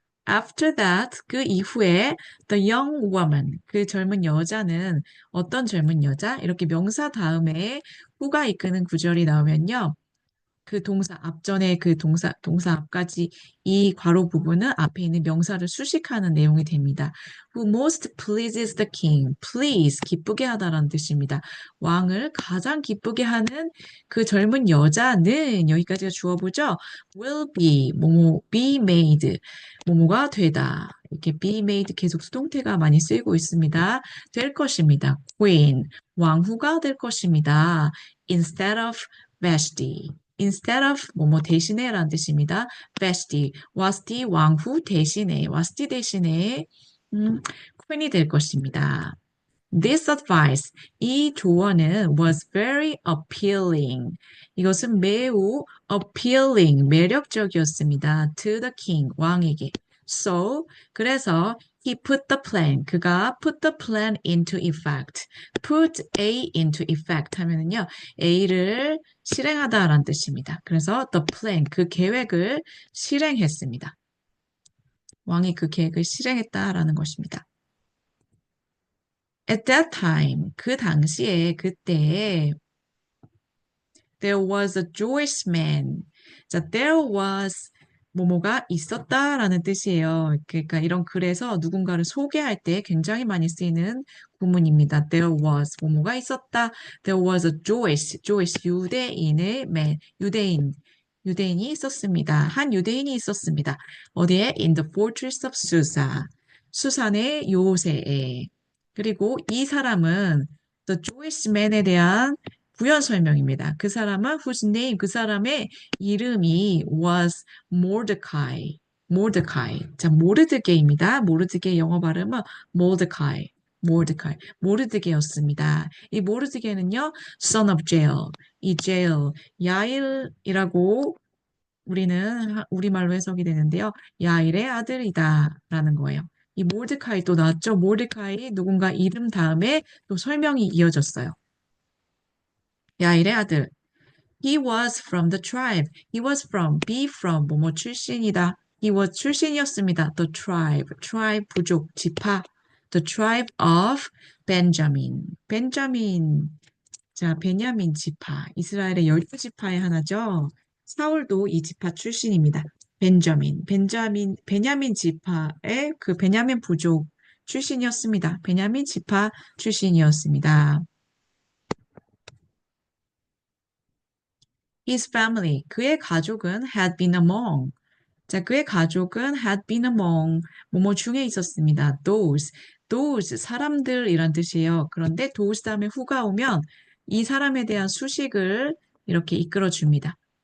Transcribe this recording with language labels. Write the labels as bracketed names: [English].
[English] After that, [Korean] 그 이후에 [English] the young woman, [Korean] 그 젊은 여자는 어떤 젊은 여자? 이렇게 명사 다음에 who가 이끄는 구절이 나오면요. 그 동사 앞전에 그 동사 앞까지 이 괄호 부분은 앞에 있는 명사를 수식하는 내용이 됩니다. [English] Who most pleases the king. [Korean] Please, 기쁘게 하다라는 뜻입니다. 왕을 가장 기쁘게 하는 그 젊은 여자는 여기까지가 주어보죠. [English] Will be, 뭐뭐, be made, [Korean] 뭐뭐가 되다. 이렇게 be made 계속 수동태가 많이 쓰이고 있습니다. 될 것입니다. Queen, 왕후가 될 것입니다. [English] Instead of Vashti. Instead of [Korean] 뭐뭐 대신에 라는 뜻입니다. Vashti, Vashti 왕후 대신에, Vashti 대신에 queen이 될 것입니다. [English] This advice, [Korean] 이 조언은 [English] was very appealing. [Korean] 이것은 매우 appealing, 매력적이었습니다. [English] To the king, [Korean] 왕에게. [English] So, 그래서 he put the plan, [Korean] 그가 [English] put the plan into effect. [Korean] Put A into effect 하면은요, A를 실행하다라는 뜻입니다. 그래서 the plan, 그 계획을 실행했습니다. 왕이 그 계획을 실행했다라는 것입니다. [English] At that time, [Korean] 그 당시에, 그때, [English] there was a Jewish man. [Korean] 자, there was 뭐뭐가 있었다라는 뜻이에요. 그러니까 이런 글에서 누군가를 소개할 때 굉장히 많이 쓰이는 구문입니다. There was 뭐뭐가 있었다. [English] There was a Jewish 유대인의 man, [Korean] 유대인이 있었습니다. 한 유대인이 있었습니다. 어디에? [English] In the fortress of Susa. [Korean] 수산의 요새에. 그리고 이 사람은 The Jewish man에 대한 부연 설명입니다. 그 사람은 [English] whose name, [Korean] 그 사람의 이름이 [English] was Mordecai. [Korean] Mordecai. 자, 모르드게입니다. 모르드게 영어 발음은 Mordecai. Mordecai. 모르드게였습니다. 이 모르드게는요, [English] son of Jael. [Korean] 이 Jael, 야일이라고 우리는 우리말로 해석이 되는데요. 야일의 아들이다라는 거예요. 이 모르드카이 또 나왔죠. 모르드카이 누군가 이름 다음에 또 설명이 이어졌어요. 야일의 아들. [English] He was from the tribe. He was from, be from, [Korean] 뭐뭐 출신이다. [English] He was [Korean] 출신이었습니다. [English] The tribe, tribe 부족, 지파. The tribe of Benjamin. 베냐민. [Korean] 자, 베냐민 지파. 이스라엘의 12지파의 하나죠. 사울도 이 지파 출신입니다. 베냐민 지파의 그 베냐민 부족 출신이었습니다. 베냐민 지파 출신이었습니다. [English] His family, [Korean] 그의 가족은 [English] had been among. [Korean] 자, 그의 가족은 [English] had been among, [Korean] 뭐뭐 중에 있었습니다. those, 사람들이란 뜻이에요. 그런데 those 다음에 who가 오면 이 사람에 대한 수식을 이렇게 이끌어줍니다.